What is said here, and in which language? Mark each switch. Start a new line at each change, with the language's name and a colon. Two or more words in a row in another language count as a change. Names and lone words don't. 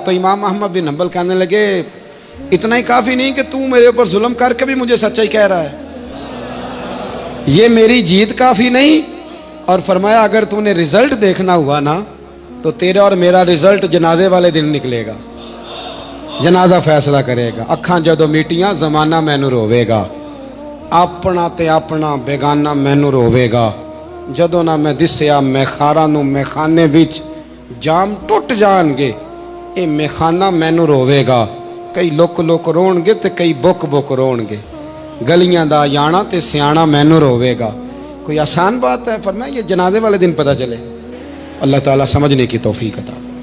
Urdu: تو امام احمد بن حنبل کہنے لگے اتنا ہی کافی نہیں کہ تو میرے اوپر ظلم کر کے بھی مجھے سچائی کہہ رہا ہے، یہ میری جیت کافی نہیں؟ اور فرمایا اگر تو نے رزلٹ دیکھنا ہوا نا تو تیرا اور میرا رزلٹ جنازے والے دن نکلے گا، جنازہ فیصلہ کرے گا۔
Punjabi: اکھاں جدو میٹیاں زمانہ مینوں روے گا، اپنا تے اپنا بیگانہ مینوں روے گا، جدو نہ میں دسیا میخارا نو میخانے وچ جام ٹوٹ جان گے، اے میخانہ مینوں روے گا۔ کئی لک لک رون گے تے کئی بک بک رون گے، گلیاں دا یانا تے سیانا مینوں روے گا۔
Urdu: کوئی آسان بات ہے؟ فرمایا یہ جنازے والے دن پتہ چلے۔ اللہ تعالیٰ سمجھنے کی توفیق عطا